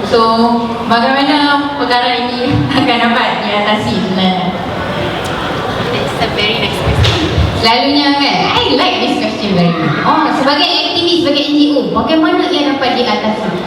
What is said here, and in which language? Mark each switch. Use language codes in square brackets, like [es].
[ms] So, bagaimana perkara ini akan dapat diatasi sebenarnya? [en] It's a very nice question. [ms] Selalunya kan, [en] I like this question very much. [ms] Oh, sebagai aktivis, sebagai NGO, bagaimana ia dapat diatasi?